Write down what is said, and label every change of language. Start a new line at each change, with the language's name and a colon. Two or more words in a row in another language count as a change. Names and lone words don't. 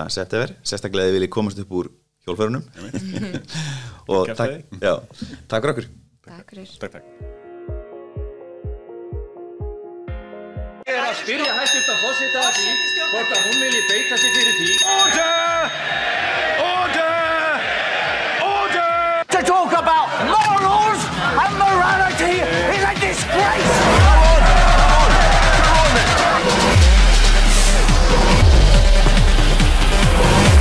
Icelandic: september. Sérstaklega vilji komast upp úr hjólförunum. Og takk fyrir okkur. Takk fyrir. Takk. Ég er að spyrja hæstvirta forseta að því hvort að hún vilji beita sig fyrir því.
English: Order! To talk about morals and morality is a disgrace! Come on.